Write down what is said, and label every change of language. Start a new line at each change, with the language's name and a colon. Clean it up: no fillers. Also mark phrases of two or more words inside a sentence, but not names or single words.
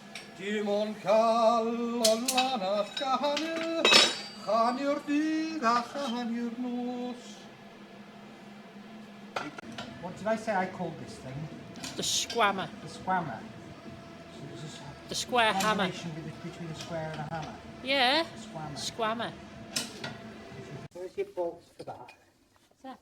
Welsh: Dim ond cael o'n lanaf gahanu, chanu'r dydd a chanu'r nos.
English: What did I say I called this thing? The squammer. The squammer. So the square hammer. Between a square and a hammer. Yeah. Squammer. Squammer. Where's your bolts for that? What's that?